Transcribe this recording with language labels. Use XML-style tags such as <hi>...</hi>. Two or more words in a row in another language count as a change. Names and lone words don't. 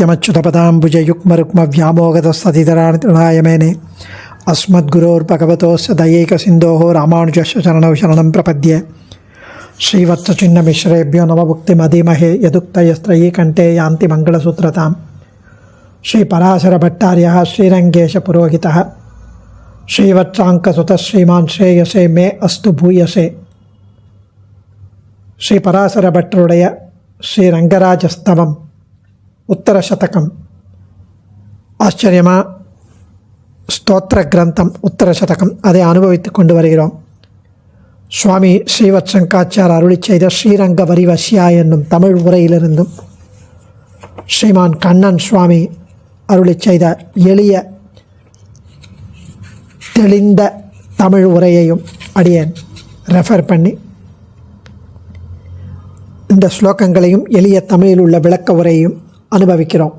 <sa>नित्यमच्युतपदाम्बुजयुग्मरुक्मव्यामोगतस्ततितराणि मेने अस्मद्गुरोर्भगवतोस्य दयैकसिन्धोः रामानुजस्य चरणौ शरणं प्रपद्ये श्रीवत्सचिन्नमिश्रेभ्यो नवभुक्तिमधीमहे यदुक्तयस्त्रयी कंठे यान्ति मंगलसूत्रताम् श्रीपराशरभट्टार्यः श्रीरङ्गेशपुरोहितः श्रीवत्साङ्कसुतः श्रीमान् श्रेयसे मे अस्तु भूयसे</sa> <ta>श्रीपराशरभट्टरुடைய ஸ்ரீரங்கராஜஸ்தவம் உத்தரசதகம் ஆச்சரியமா ஸ்தோத்திர கிரந்தம் உத்தரசதகம் அதை அனுபவித்துக் கொண்டு வருகிறோம். சுவாமி ஸ்ரீவத்சங்காச்சார் அருளி செய்த ஸ்ரீரங்க வரிவசியா என்னும் தமிழ் உரையிலிருந்தும் ஸ்ரீமான் கண்ணன் சுவாமி அருளி செய்த எளிய தெளிந்த தமிழ் உரையையும் அடியேன் ரெஃபர் பண்ணி இந்த ஸ்லோகங்களையும் எளிய தமிழில் உள்ள விளக்க உரையையும் அனுபவிக்கிறோம்.</ta>